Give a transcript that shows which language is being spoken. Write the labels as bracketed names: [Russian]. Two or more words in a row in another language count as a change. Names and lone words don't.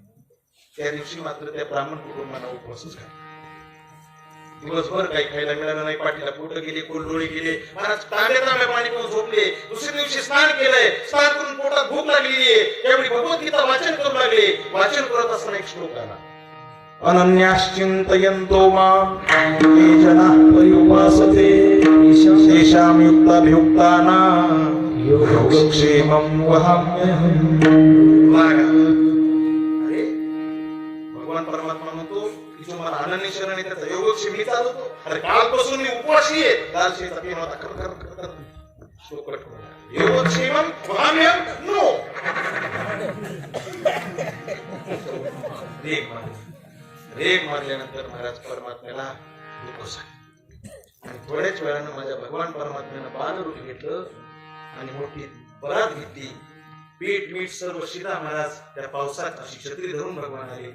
[Marathi] त्या दिवशी मात्र त्या ब्राह्मण कुटुंबाला उपवासच घातला. दिवसभर काही खायला मिळालं नाही. पाठीला पोट गेले कोलडोळे गेले महाराज. तांबे पाणी पिऊन झोपले. दुसऱ्या दिवशी स्नान केलंय. स्नान करून पोटात भूक लागलेली आहे. त्यावेळी भगवद्गीता वाचन करू लागले. वाचन करत असताना एक श्लोक आला. [Sanskrit] अनन्याश्चिंतयन्तो मां ये जनाः पर्युपासते तेषां युक्ताभियुक्तानां योगक्षेमं वहाम्यहम्. [Marathi] अरे भगवान परमात्मा म्हणतो की जो मला अनन्य शरण आहे त्याचा योगक्षेम मी चालवतो. अरे कालपासून मी उपवासी आहे. काल शेता पिऊन होता कर कर कर श्लोक [Sanskrit] योगक्षेमं वहाम्यहम्. [Marathi] नो रेग मारल्यानंतर महाराज परमात्म्याला दुःख झालं आणि थोड्याच वेळानं माझ्या भगवान परमात्म्यानं बालरूप घेतलं आणि मोठी बरात घेतली. पीठ मीठ सर्व शिदा महाराज त्या पावसात अशी छत्री धरून भगवान आले.